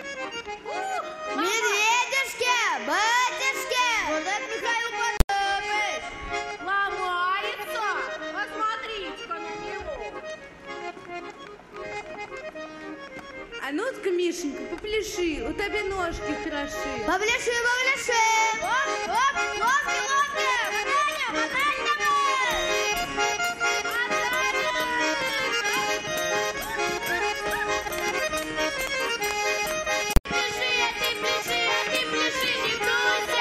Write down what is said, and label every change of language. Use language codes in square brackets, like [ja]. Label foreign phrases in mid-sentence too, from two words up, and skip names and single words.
[ru] Медведюшки, батюшки! Вот это Михаил Потапович! Ломается! Посмотрите-ка на него! А ну-ка, Мишенька, попляши, у тебя ножки хороши. Попляши, попляши! Оп, оп, ловки, ловки! Мотаня, мотань давай! Пляши, а ты пляши, не бросай!